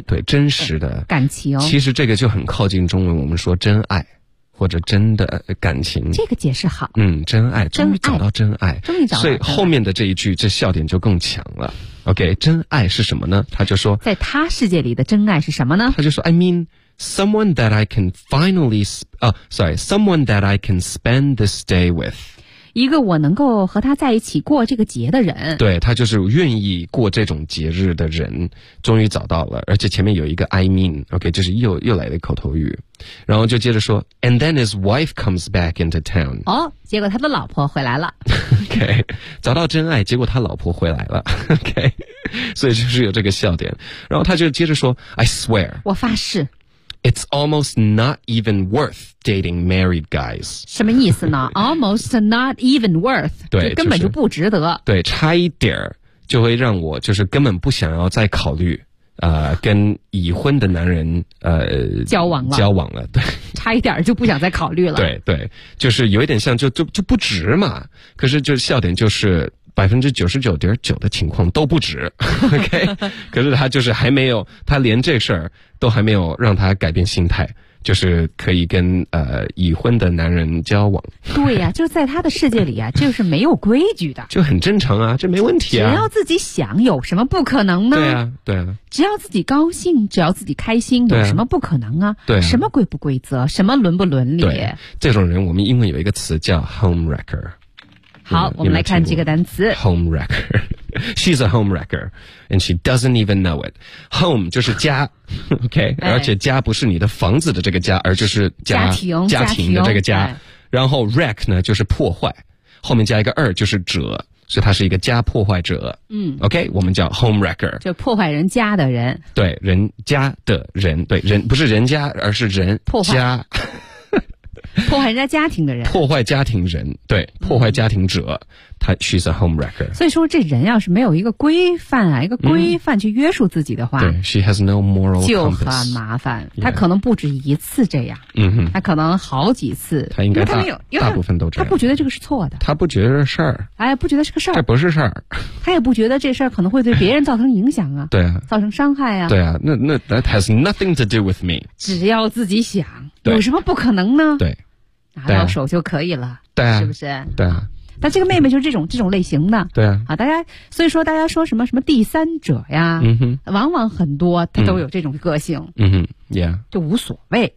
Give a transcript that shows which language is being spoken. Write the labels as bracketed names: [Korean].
[Chinese] 嗯、对，真实的感情。其实这个就很靠近中文我们说真爱或者真的感情。这个解释好。嗯，真爱，终于找到真爱。终于找到。所以后面的这一句这笑点就更强了。 OK, 真爱是什么呢？他就说，在他世界里的真爱是什么呢？他就说 [English] I mean,Someone that I can finally, someone that I can spend this day with. [Chinese] 一个我能够和他在一起过这个节的人。对，他就是愿意过这种节日的人，终于找到了，而且前面有一个 [English] I mean, okay, [Chinese] 就是又来了口头语。然后就接着说 [English] ,and then his wife comes back into town. [Chinese] 哦，结果他的老婆回来了。 okay, 找到真爱，结果他老婆回来了。okay, 所以就是有这个笑点。然后他就接着说 , [English] I swear. [Chinese] 我发誓。 [English] It's almost not even worth dating married guys. [Chinese] 什么意思呢 ？ [English] Almost not even worth. [Chinese] 对，就根本就不值得、就是。对，差一点就会让我就是根本不想要再考虑跟已婚的男人交往了。交往了，对。差一点就不想再考虑了。对对，就是有一点像就不值嘛。可是就笑点就是。 99.9% 的情况都不值 ,OK? 可是他就是还没有，他连这事儿都还没有让他改变心态，就是可以跟已婚的男人交往。对呀、啊、就在他的世界里啊就是没有规矩的。就很正常啊，这没问题啊。只要自己想，有什么不可能呢？对啊对啊。只要自己高兴，只要自己开心，有什么不可能啊？对啊，什么规不规则，什么伦不伦理。对，这种人我们英文有一个词叫 homewrecker。好，我们来看这个单词 [English] homewrecker. She's a homewrecker and she doesn't even know it. [Chinese] Home 就是家 OK、哎、而且家不是你的房子的这个家，而就是家庭的这个家、哎、然后 wreck 呢就是破坏，后面加一个二就是者，所以他是一个家破坏者。嗯，OK, 我们叫 homewrecker, 就破坏人家的人。对，人家的人，对，人不是人家，而是人破坏家，破坏人家家庭的人，破坏家庭人，对，破坏家庭者、嗯、他 [English] she's a homewrecker. [Chinese] 所以说这人要是没有一个规范啊，一个规范去约束自己的话、嗯、对 [English] she has no moral compass, [Chinese] 就很麻烦、 [English] yeah. [Chinese] 他可能不止一次这样，嗯哼，他可能好几次，他应该他没有，因为大部分都这样，他不觉得这个是错的，他不觉得事儿，哎，不觉得是个事儿，这不是事儿，他也不觉得这事儿可能会对别人造成影响啊对啊，造成伤害啊，对啊，那 [English] that has nothing to do with me, [Chinese] 只要自己想，有什么不可能呢？对，拿到手就可以了，对、啊，是不是？对啊。但这个妹妹就是这种类型的，对啊。啊，大家所以说大家说什么什么第三者呀，嗯哼，往往很多她都有这种个性，嗯哼 ，Yeah, 就无所谓